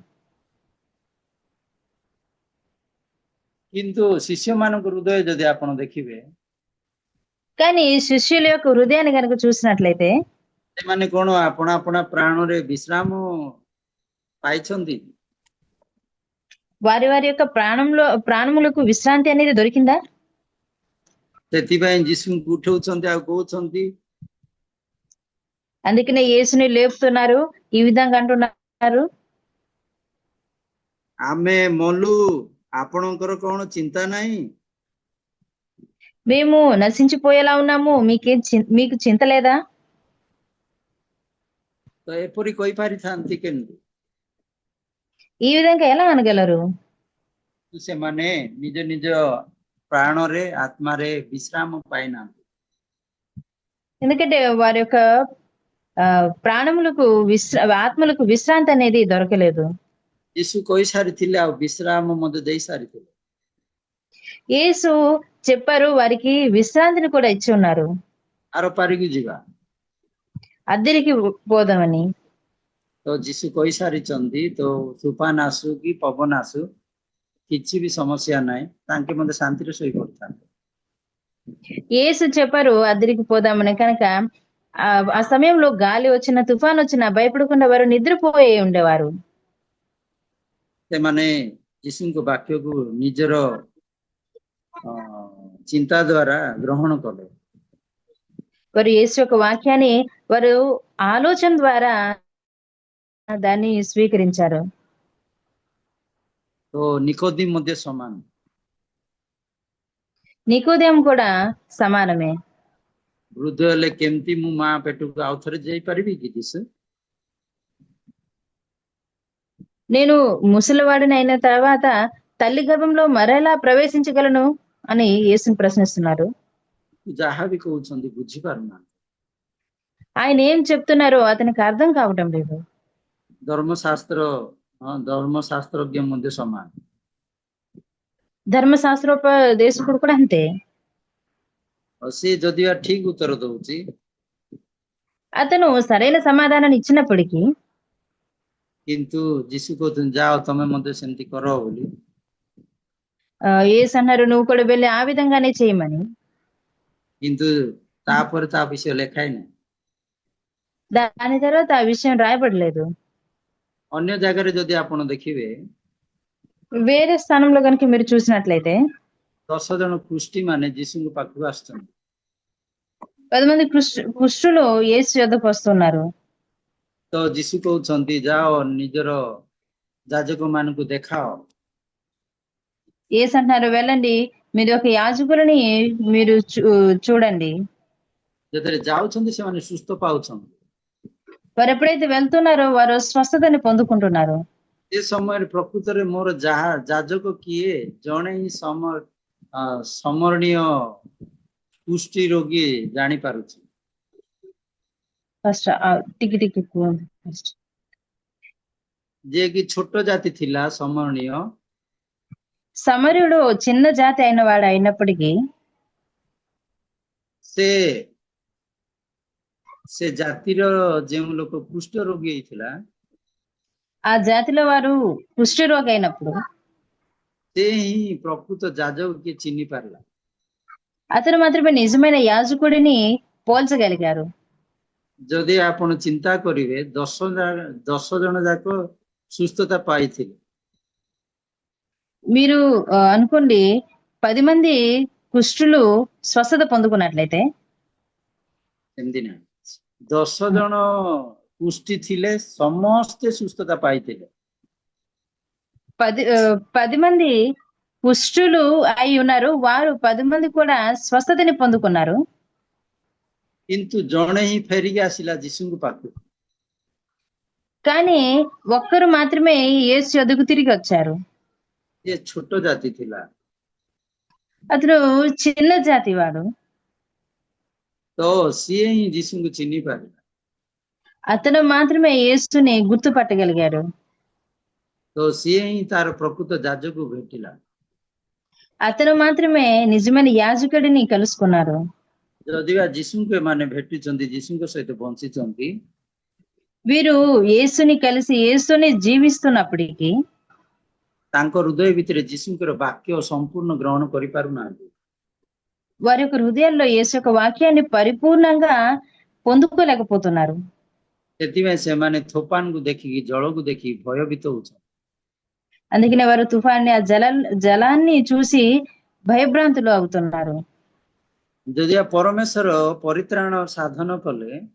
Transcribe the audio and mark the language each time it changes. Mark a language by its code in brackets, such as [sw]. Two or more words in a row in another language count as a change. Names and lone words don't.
[or] କିନ୍ତୁ ଶିଷ୍ୟମାନଙ୍କ ହୃଦୟ ଯଦି ଆପଣ ଦେଖିବେ, [te] కానీ శిష్యుల యొక్క హృదయాన్ని కనుక చూసినట్లయితే [or] ସେମାନେ କଣ ଆପଣା ଆପଣା ପ୍ରାଣରେ ବିଶ୍ରାମ ପାଇଛନ୍ତି? [te] వారి వారి యొక్క ప్రాణములకు విశ్రాంతి అనేది దొరికిందా? [or] ସେଥିପାଇଁ ଯୀଶୁଙ୍କୁ ଉଠଉଛନ୍ତି ଆଉ କହୁଛନ୍ତି, [te] అందుకనే యేసుని లేపుతున్నారు, ఈ విధంగా అంటున్నారు, [or] ଆମେ ମଲୁ ଆପଣଙ୍କର କଣ ଚିନ୍ତା ନାହିଁ? [te] మేము నశించిపోయేలా ఉన్నాము, మీకు చింత లేదా? [or] ତ ଏପରି କହିପାରିଥାନ୍ତି କେମିତି? [te] ఈ విధంగా ఎలా అనగలరు? [or] ସେମାନେ ନିଜ ନିଜ ପ୍ରାଣରେ ଆତ୍ମାରେ ବିଶ୍ରାମ ପାଇନାହାନ୍ତି। [te] ఎందుకంటే వారి యొక్క ప్రాణములకు ఆత్మలకు విశ్రాంతి అనేది దొరకలేదు. [or] ଯୀଶୁ କହିସାରିଥିଲେ ଆଉ ବିଶ୍ରାମ ମଧ୍ୟ ଦେଇ ସାରିଥିଲେ। [te] యేసు చెప్పారు, వారికి విశ్రాంతిని కూడా ఇచ్చి ఉన్నారు. [or] ଆର ପାରିକୁ ଯିବା। [te] అద్దరికి పోదామని. [or] ତ ଯୀଶୁ କହିସାରିଛନ୍ତି, ତ ତୂଫାନ ଆସୁ କି ପବନ ଆସୁ କିଛି ବି ସମସ୍ୟା ନାହିଁ, ତାଙ୍କେ ମଧ୍ୟ ଶାନ୍ତିରେ ଶୋଇ ପଡିଥାନ୍ତି। [te] యేసు చెప్పారు అద్దరికి పోదామని. కనుక ఆ సమయంలో గాలి వచ్చిన, తుఫాన్ వచ్చినా భయపడకుండా వారు నిద్రపోయి ఉండేవారు. [or] ସେମାନେ ଯୀଶୁଙ୍କ ବାକ୍ୟକୁ ନିଜର ଚିନ୍ତା ଦ୍ୱାରା ଗ୍ରହଣ କଲେ। [te] వారు యేసు యొక్క వాక్యాన్ని వారు ఆలోచన ద్వారా దాన్ని స్వీకరించారు. [or] ତ ନିକୋଦିମ ମଧ୍ୟ ସମାନ। [te] నికోదేము కూడా సమానమే. [or] ବୃଦ୍ଧ ହେଲେ କେମିତି ମୁଁ ମା ପେଟକୁ ଆଉ ଥରେ ଯାଇପାରିବି କି ଯୀଶୁ? [te] నేను ముసలివాడిని అయిన తర్వాత తల్లి గర్భంలో మరెలా ప్రవేశించగలను అని యేసుని ప్రశ్నిస్తున్నారు. [or] ଯାହା ବି କହୁଛନ୍ତି ବୁଝିପାରୁନାହାନ୍ତି। [te] ఆయన ఏం చెప్తున్నారో అతనికి అర్థం కావటం లేదు. [or] ଧର୍ମଶାସ୍ତ୍ରଜ୍ଞ ମଧ୍ୟ ସମାନ। [te] ధర్మశాస్త్రోపదేశకుడు కూడా అంతే. [or] ସେ ଯଦି ବା ଠିକ ଉତ୍ତର ଦଉଛି, [te] అతను సరైన సమాధానాన్ని ఇచ్చినప్పటికీ [or] କିନ୍ତୁ ଯୀଶୁ କହୁଛନ୍ତି ଯାଅ ତମେ ମଧ୍ୟ ସେମିତି କର ବୋଲି। [te] యేసు అన్నారు, నువ్వు కూడా వెళ్ళి ఆ విధంగానే చేయమని. [or] କିନ୍ତୁ ତାପରେ ତା ବିଷୟ ଲେଖା ହେଇନାହିଁ। [te] దాని తర్వాత ఆ విషయం రాయబడలేదు. [or] ଅନ୍ୟ ଜାଗାରେ ଯଦି ଆପଣ ଦେଖିବେ, [te] వేరే స్థానంలో కనుక మీరు చూసినట్లయితే [or] 10 ଜଣ କୁଷ୍ଠି ମାନେ ଯୀଶୁଙ୍କ ପାଖକୁ ଆସୁଛନ୍ତି। [te] 10 మంది కుష్ఠులు యేసు యొద్దకు వస్తున్నారు. [or] ତ ଯୀଶୁ କହୁଛନ୍ତି ଯାଅ ନିଜର ଯାଜକ ମାନଙ୍କୁ ଦେଖାଅ। [te] యేసు అంటున్నారు, వెళ్ళండి మీరు ఒక యాజకులని మీరు చూడండి. [or] ଯେତେବେଳେ ଯାଉଛନ୍ତି ସେମାନେ ସୁସ୍ଥ ପାଉଛନ୍ତି। [te] వారు ఎప్పుడైతే వెళ్తున్నారో వారు స్వస్థతని పొందుకుంటున్నారు. [or] ଏ ସମୟରେ ପ୍ରକୃତରେ ମୋର ଯାଜକ କିଏ? ଜଣେ ହିଁ ସମରଣୀୟ କୁଷ୍ଠି ରୋଗୀ ଜାଣିପାରୁଛି। ఫస్ట్ ଟିକେ କୁହନ୍ତୁ ଫାଷ୍ଟ। ଯିଏ କି ଛୋଟ ଜାତି ଥିଲା ସମରଣୀୟ, [te] సమరయుడు చిన్న జాతి అయిన వాడు అయినప్పటికీ [or] ସେ ଜାତିର ଯେଉଁ ଲୋକ କୁଷ୍ଠ ରୋଗୀ ହେଇଥିଲା, [te] ఆ జాతిలో వారు కుష్ఠరోగి అయినప్పుడు [or] ସେ ହିଁ ପ୍ରକୃତ ଯାଜକ କିଏ ଚିହ୍ନି ପାରିଲା। [te] అతను మాత్రమే నిజమైన యాజకుడిని పోల్చగలిగారు. [or] ଯଦି ଆପଣ ଚିନ୍ତା କରିବେ 10 ଜଣ ଯାକ ସୁସ୍ଥତା ପାଇଥିଲେ, [te] మీరు అనుకోండి 10 మంది కుష్ఠులు స్వస్థత పొందుకున్నట్లయితే, [or] ସେମିତି ନାହିଁ। 10 ଜଣ କୁଷ୍ଠି ଥିଲେ ସମସ୍ତେ ସୁସ୍ଥତା ପାଇଥିଲେ। [te] 10 మంది కుష్ఠులు అయి ఉన్నారు, వారు 10 మంది కూడా స్వస్థతని పొందుకున్నారు. [or] କିନ୍ତୁ ଜଣେ ହିଁ ଫେରିକି ଆସିଲା ଯୀଶୁଙ୍କ ପାଖକୁ। [te] కానీ ఒక్కరు మాత్రమే యేసు యొద్దకు తిరిగి వచ్చారు. [or] ସେ ଛୋଟ ଜାତି ଥିଲା। [te] అతను చిన్న జాతి వాడు. [or] ତ ସିଏ ହିଁ ଯୀଶୁଙ୍କୁ ଚିହ୍ନି ପାରିଲା। [te] అతను మాత్రమే యేసుని గుర్తుపట్టగలిగాడు. [or] ତ ସିଏ ହିଁ ତାର ପ୍ରକୃତ ଯାଜକକୁ ଭେଟିଲା। [te] అతను మాత్రమే నిజమైన యాజకుడిని కలుసుకున్నారు. [or] ଯଦି ବା ଯୀଶୁଙ୍କୁ ଏମାନେ ଭେଟିଛନ୍ତି, ଯୀଶୁଙ୍କ ସହିତ ବଞ୍ଚିଛନ୍ତି, [te] వీరు యేసుని కలిసి యేసుని జీవిస్తున్నప్పటికీ [or] ତାଙ୍କ ହୃଦୟ ଭିତରେ ଯୀଶୁଙ୍କର ବାକ୍ୟ ସମ୍ପୂର୍ଣ୍ଣ ଗ୍ରହଣ କରିପାରୁନାହାନ୍ତି। [te] వారి యొక్క హృదయాల్లో యేసు యొక్క వాక్యాన్ని పరిపూర్ణంగా పొందుకోలేకపోతున్నారు. [or] ସେଥିପାଇଁ ସେମାନେ ତୋଫାନକୁ ଦେଖିକି, ଜଳକୁ ଦେଖିକି ଭୟଭୀତ ହଉଛନ୍ତି। [te] అందుకనే వారు తుఫాన్ని, ఆ జలాన్ని చూసి భయభ్రాంతులు అవుతున్నారు. [or] ଯଦି ପରମେଶ୍ୱର ପରିତ୍ରାଣ ସାଧନ କଲେ,